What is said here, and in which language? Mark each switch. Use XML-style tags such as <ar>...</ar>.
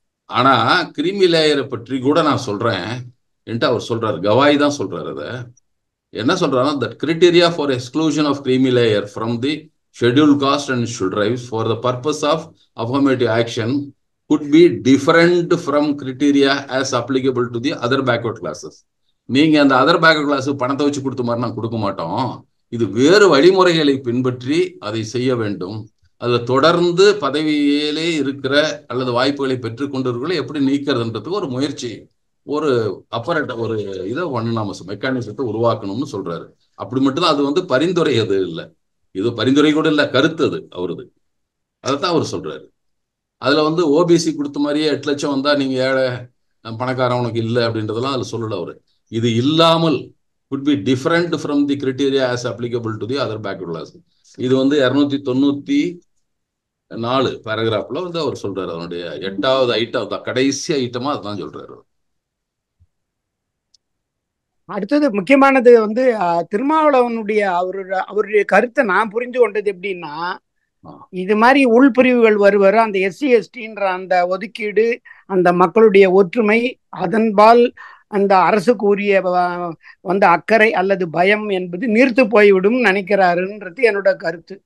<ta>ஆனா கிரீமி லேயரை பற்றி கூட நான் சொல்றேன் என்று அவர் சொல்றாரு. கவாய் தான் சொல்றாரு. அதை என்ன சொல்றாருன்னா,</ta> <en>that criteria for exclusion of creamy layer from the scheduled caste and scheduled tribes for the purpose of affirmative action could be different from criteria as applicable to the other backward classes.</en> <ta>நீங்க அந்த other backward class பணத்தை வச்சு கொடுத்த மாதிரி நான் கொடுக்க மாட்டோம். இது வேறு வழிமுறைகளை பின்பற்றி அதை செய்ய வேண்டும். அதில் தொடர்ந்து பதவியிலே இருக்கிற அல்லது வாய்ப்புகளை பெற்றுக்கொண்டவர்களை எப்படி நீக்கிறதுன்றதுக்கு ஒரு முயற்சி, ஒரு ஒரு இதை நாம மெக்கானிசத்தை உருவாக்கணும்னு சொல்றாரு. அப்படி மட்டும்தான். அது பரிந்துரை அது இல்லை, இது பரிந்துரை கூட இல்லை, கருத்து அது அவரது. அதைத்தான் அவர் சொல்றாரு. அதுல ஓபிசி கொடுத்த மாதிரியே 8 லட்சம் வந்தா நீங்க ஏழை பணக்காரன் உனக்கு இல்லை அப்படின்றதெல்லாம் அதுல சொல்லல அவரு. இது இல்லாமல்</ta> <en>could be different from the criteria as applicable to the other backward class.</en> <ta>இது 294 பேராகிராஃப்ல அவர் சொல்றாரு. அதனுடைய 8வது ஐட்டம் தான், கடைசி ஐட்டமா அதான் சொல்றாரு. அடுத்தது முக்கியமானது திருமாவளவனுடைய அவருடைய கருத்தை நான் புரிந்து கொண்டது எப்படின்னா, இது மாதிரி உள்பிரிவுகள் வருவாரு, அந்த எஸ்சி எஸ்டின்ற அந்த ஒதுக்கீடு, அந்த மக்களுடைய ஒற்றுமை, அதன்பால் அந்த அரசுக்கு உரிய அக்கறை அல்லது பயம் என்பது நீர்த்து போய்விடும் நினைக்கிறாருன்றது என்னோட கருத்து.</ta>